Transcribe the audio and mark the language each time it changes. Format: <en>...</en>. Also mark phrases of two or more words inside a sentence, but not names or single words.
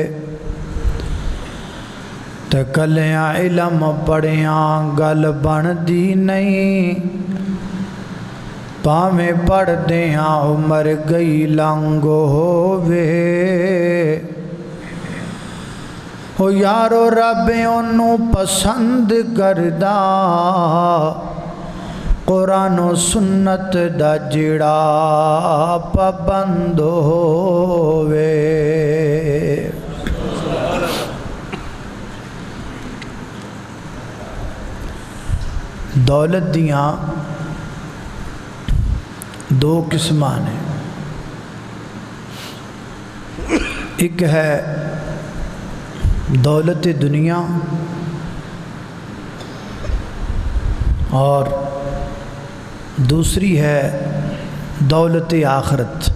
<pa>تے کلیاں علم پڑھیاں گل بن دی نہیں، پاویں پڑھ دیاں عمر گئی لنگ ہووے، او یارو رب انہوں پسند کردا قرآن و سنت دا جڑا پابند ہووے۔</pa> <ur>دولت دیاں دو قسمان ہیں، ایک ہے دولت دنیا اور دوسری ہے دولت آخرت۔</ur>